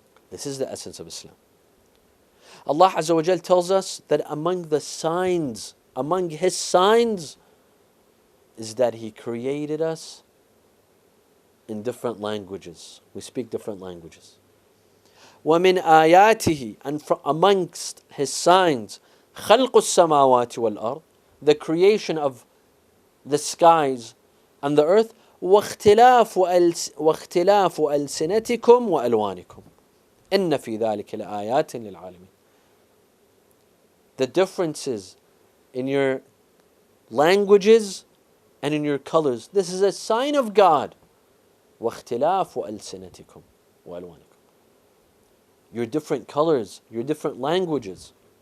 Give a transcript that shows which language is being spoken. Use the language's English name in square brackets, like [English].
[English] This is the essence of Islam. Allah Azza wa Jal tells us that among His signs, is that He created us in different languages. We speak different languages. [Arabic] وَمِنْ آيَاتِهِ, [English] and amongst His signs, [Arabic] خَلْقُ السَّمَاوَاتِ وَالْأَرْضِ, [English] the creation of the skies and the earth, [Arabic] وَاخْتِلَافُ أَلْسِنَتِكُمْ وَأَلْوَانِكُمْ إِنَّ فِي ذَلِكَ لَآيَاتٍ لِلْعَالِمِينَ. [English] The differences in your languages and in your colors, this is a sign of God. [Arabic] وَاخْتِلَافُ أَلْسِنَتِكُمْ وَأَلْوَانِكُمْ. [English] Your different colors, your different languages.